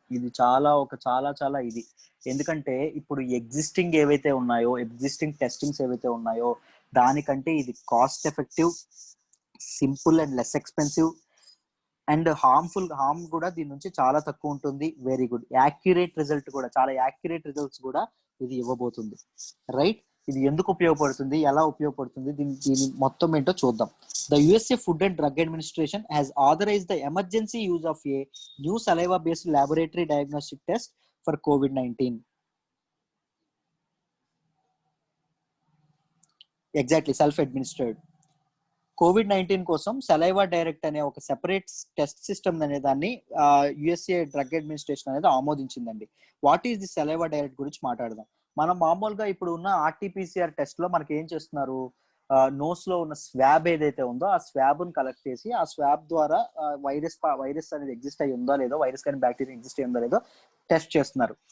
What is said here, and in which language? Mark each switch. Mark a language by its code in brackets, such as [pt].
[te] ఇది చాలా ఇది. ఎందుకంటే ఇప్పుడు ఎగ్జిస్టింగ్ ఏవైతే ఉన్నాయో, ఎగ్జిస్టింగ్ టెస్టింగ్స్ ఏవైతే ఉన్నాయో దానికంటే ఇది cost effective, simple and less expensive and harm కూడా దీని నుంచి చాలా తక్కువ ఉంటుంది. వెరీ గుడ్ యాక్యురేట్ రిజల్ట్ కూడా, చాలా యాక్యురేట్ రిజల్ట్స్ కూడా ఇది ఇవ్వబోతుంది. రైట్, ఇది ఎందుకు ఉపయోగపడుతుంది, ఎలా ఉపయోగపడుతుంది, దీని మొత్తం ఏంటో చూద్దాం. [en] The USA Food and Drug Administration has authorized the emergency use of a new saliva-based laboratory diagnostic test for COVID-19. Exactly, self-administered. [te] COVID-19 కోసం సలైవా డైరెక్ట్ అనే ఒక సెపరేట్ టెస్ట్ సిస్టమ్ అనే దాన్ని యుఎస్ఏ డ్రగ్ అడ్మినిస్ట్రేషన్ అనేది ఆమోదించిందండి. [en] what is the saliva direct [te] గురించి మాట్లాడదాం. మనం మామూలుగా ఇప్పుడు ఉన్న ఆర్టీపీసీఆర్ టెస్ట్ లో మనకి ఏం చేస్తున్నారు, నోస్ లో ఉన్న స్వాబ్ ఏదైతే ఉందో ఆ స్వాబ్ ను కలెక్ట్ చేసి ఆ స్వాబ్ ద్వారా వైరస్ అనేది ఎగ్జిస్ట్ అయ్యి ఉందో లేదో, వైరస్ కానీ బ్యాక్టీరియా ఎగ్జిస్ట్ అయ్యి ఉందో లేదో టెస్ట్ చేస్తున్నారు.